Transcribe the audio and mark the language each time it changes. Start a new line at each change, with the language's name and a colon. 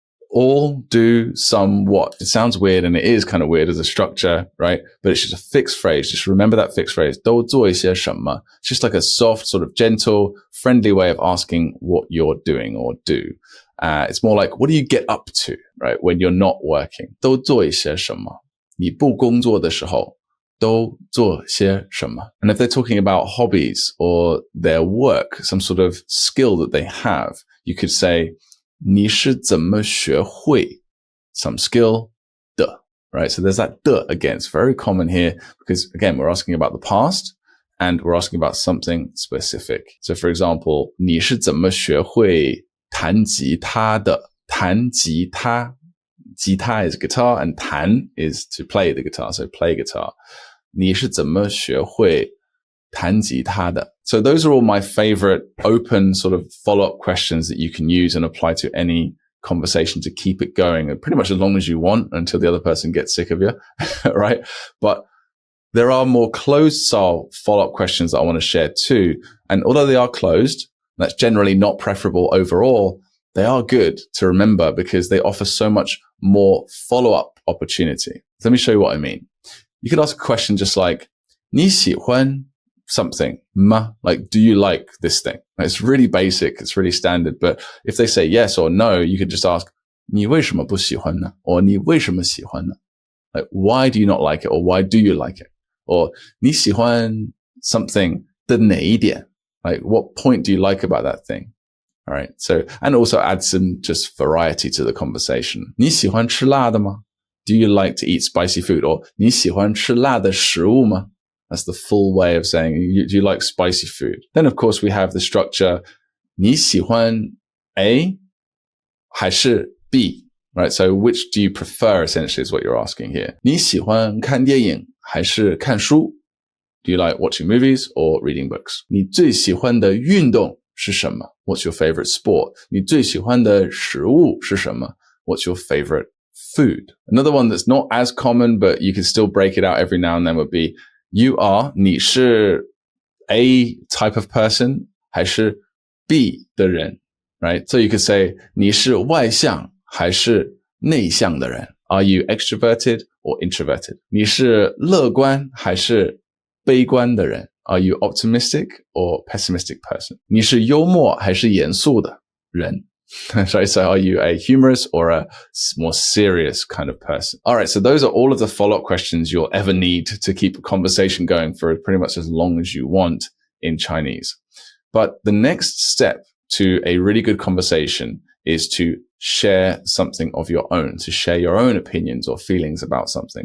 English: All, do, some, what. It sounds weird, and it is kind of weird as a structure, right? But it's just a fixed phrase. Just remember that fixed phrase.
Chinese: 都做一些什么?
English: It's just like a soft, sort of gentle, friendly way of asking what you're doing or do. It's more like, what do you get up to, right? When you're not working.
Chinese: 都做一些什么? 你不工作的时候都做些什么?
English: And if they're talking about hobbies or their work, some sort of skill that they have, you could say,
Chinese: 你是怎么学会
English: some skill 的, right? So there's that 的 again. It's very common here because, again, we're asking about the past and we're asking about something specific. So, for example,
Chinese: 你是怎么学会弹吉他的? 弹吉他. 吉他
English: is guitar and 弹 is to play the guitar, so play guitar.
Chinese: 你是怎么学会弹吉他的?
English: So those are all my favorite open sort of follow-up questions that you can use and apply to any conversation to keep it going pretty much as long as you want until the other person gets sick of you, right? But there are more closed style follow-up questions that I want to share too. And although they are closed, that's generally not preferable overall, they are good to remember because they offer so much more follow-up opportunity. Let me show you what I mean. You could ask a question just like,
Chinese: 你喜欢
English: something, 吗? Like, do you like this thing? It's really basic. It's really standard. But if they say yes or no, you could just ask,
Chinese: 你为什么不喜欢呢? Or 你为什么喜欢呢?
English: Like, why do you not like it? Or why do you like it? Or
Chinese: 你喜欢
English: something
Chinese: 的哪一点?
English: Like, what point do you like about that thing? All right. So, and also add some just variety to the conversation.
Chinese: 你喜欢吃辣的吗?
English: Do you like to eat spicy food? Or
Chinese: 你喜欢吃辣的食物吗?
English: That's the full way of saying, do you like spicy food? Then, of course, we have the structure,
Chinese: 你喜欢
English: A
Chinese: 还是
English: B? Right? So, which do you prefer, essentially, is what you're asking here.
Chinese: 你喜欢看电影还是看书?
English: Do you like watching movies or reading books?
Chinese: 你最喜欢的运动是什么?
English: What's your favorite sport?
Chinese: 你最喜欢的食物是什么?
English: What's your favorite food? Another one that's not as common, but you can still break it out every now and then would be, you are,
Chinese: 你是
English: A type of person
Chinese: 还是
English: B 的人? Right? So you could say,
Chinese: 你是外向还是内向的人?
English: Are you extroverted or introverted?
Chinese: 你是乐观还是悲观的人?
English: Are you optimistic or pessimistic person?
Chinese: 你是幽默还是严肃的人?
English: Right, so are you a humorous or a more serious kind of person? All right, so those are all of the follow-up questions you'll ever need to keep a conversation going for pretty much as long as you want in Chinese. But the next step to a really good conversation is to share something of your own, to share your own opinions or feelings about something.